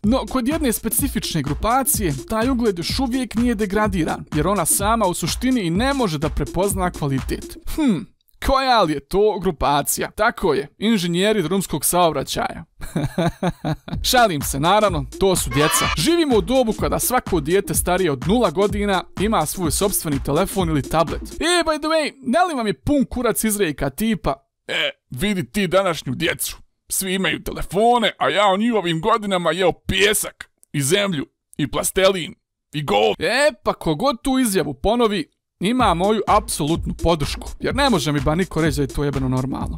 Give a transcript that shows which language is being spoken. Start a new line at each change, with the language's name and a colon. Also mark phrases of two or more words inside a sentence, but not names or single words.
Bosnian: No, kod jedne specifične grupacije, taj ugled još uvijek nije degradiran, jer ona sama u suštini i ne može da prepozna kvalitet. Koja li je to grupacija? Tako je, inženjeri drumskog saobraćaja. Šalim se, naravno, to su djeca. Živimo u dobu kada svako dijete starije od 0 godina ima svoj sopstveni telefon ili tablet.
English: By the way,
Bosnian: ne li vam je pun kurac izreka tipa vidi ti današnju djecu, svi imaju telefone, a ja u njihovim godinama jeo pijesak i zemlju i plastelin i gold. Pa kogod tu izjavu ponovi, ima moju apsolutnu podršku, jer ne može mi ba niko reći da je to jebeno normalno.